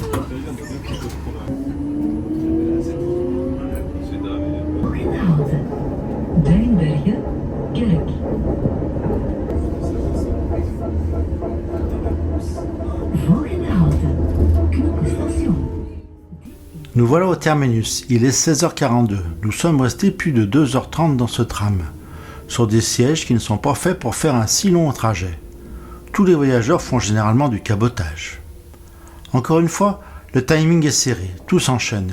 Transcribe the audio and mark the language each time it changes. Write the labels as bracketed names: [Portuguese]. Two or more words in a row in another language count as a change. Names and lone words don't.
[Dutch] Volgende halte, Duinbergen Kerk. Volgende halte, Knokke station. [French] Nous voilà au terminus, il est 16h42. Nous sommes restés plus de 2h30 dans ce tram, sur des sièges qui ne sont pas faits pour faire un si long trajet. Tous les voyageurs font généralement du cabotage. Encore une fois, le timing est serré, tout s'enchaîne.